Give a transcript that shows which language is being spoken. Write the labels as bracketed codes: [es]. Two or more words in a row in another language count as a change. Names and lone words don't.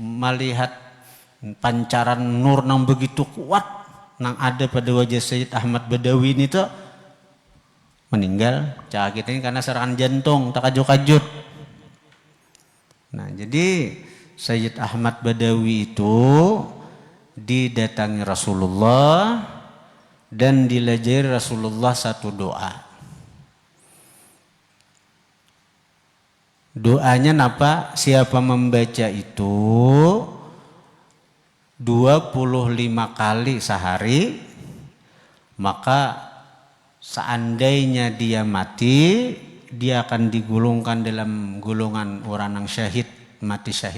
[bjn] Nah, melihat pancaran nur nang begitu kuat nang ada pada wajah Sayyid Ahmad Badawi ini tuh meninggal. Cak kita ini karena serangan jantung, tak kajut-kajut. [id] Nah, jadi Sayyid Ahmad Badawi itu didatangi Rasulullah dan dilajari Rasulullah satu doa. Doanya apa? Siapa membaca itu 25 kali sehari, maka seandainya dia mati, dia akan digolongkan dalam golongan orang yang syahid, mati syahid.